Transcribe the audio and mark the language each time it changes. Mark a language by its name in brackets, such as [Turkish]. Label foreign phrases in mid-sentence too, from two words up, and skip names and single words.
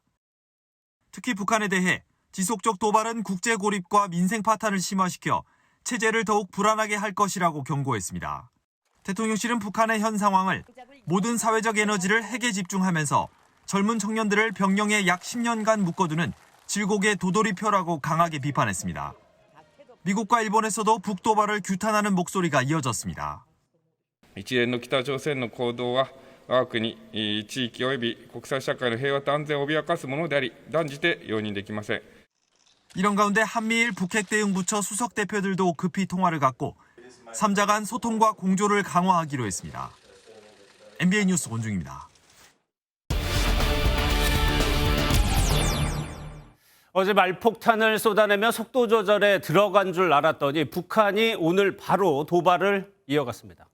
[Korean] 특히 북한에 대해 지속적 도발은 국제 고립과 민생 파탄을 심화시켜 체제를 더욱 불안하게 할 것이라고 경고했습니다. 대통령실은 북한의 현 상황을 모든 사회적 에너지를 핵에 집중하면서 젊은 청년들을 병영에 약 10년간 묶어두는 질곡의 도돌이표라고 강하게 비판했습니다. 미국과 일본에서도 북도발을 규탄하는 목소리가 이어졌습니다. [Japanese] 一連の北朝鮮の行動は我が国、地域及び国際社会の平和と安全を脅かすものであり、断じて容認できません。 [Korean] 이런 가운데 한미일 북핵대응부처 수석 대표들도 급히 통화를 갖고 3자 간 소통과 공조를 강화하기로 했습니다. MBN 뉴스 권중입니다. 어제 말폭탄을 쏟아내며 속도 조절에 들어간 줄 알았더니 북한이 오늘 바로 도발을 이어갔습니다.